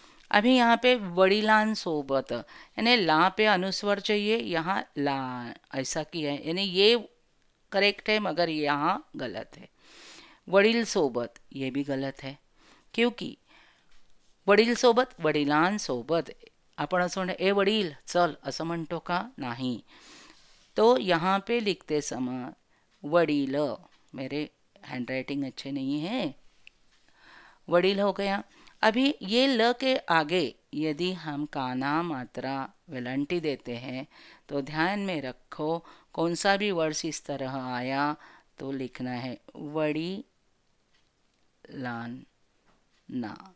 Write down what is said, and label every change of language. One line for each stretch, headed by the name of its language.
Hindi: अभी यहाँ पे वडिलांसोबत यानी ला पे अनुस्वर चाहिए, यहाँ ला ऐसा किया है, यानी ये करेक्ट है मगर यहाँ गलत है.
Marathi: वडील सोबत ये भी गलत है, क्योंकि वडील सोबत वडिलांसोबत आपण असं म्हणतो ए वडील चल असं म्हणतो का, नाही.
Hindi: तो यहाँ पे लिखते समय वडील, मेरे हैंड राइटिंग अच्छे नहीं है, वडील हो गया. अभी ये ल के आगे यदि हम काना मात्रा विलंटी देते हैं तो ध्यान में रखो कौन सा भी वर्ड्स इस तरह आया तो लिखना है वड़ी लान ना.